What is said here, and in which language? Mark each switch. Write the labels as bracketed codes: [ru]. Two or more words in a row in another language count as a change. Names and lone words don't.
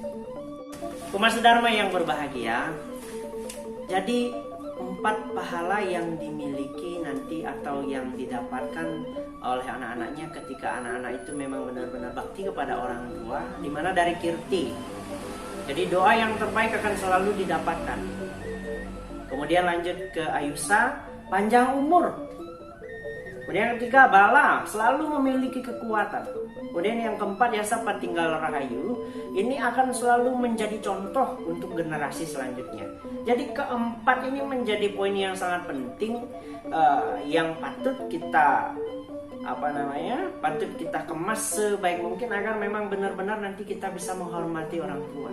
[id] Umat Dharma yang berbahagia, jadi 4 pahala yang dimiliki nanti atau yang didapatkan oleh anak-anaknya ketika anak-anak itu memang benar-benar bakti kepada orang tua, dimana dari kirti. Jadi doa yang terbaik akan selalu didapatkan. Kemudian lanjut ke ayusa, panjang umur. Kemudian yang ketiga, bala, selalu memiliki kekuatan. Kemudian yang keempat, yasa patinggal rahayu, ini akan selalu menjadi contoh untuk generasi selanjutnya. Jadi keempat ini menjadi poin yang sangat penting yang patut kita patut kita kemas sebaik mungkin agar memang benar-benar nanti kita bisa menghormati orang tua.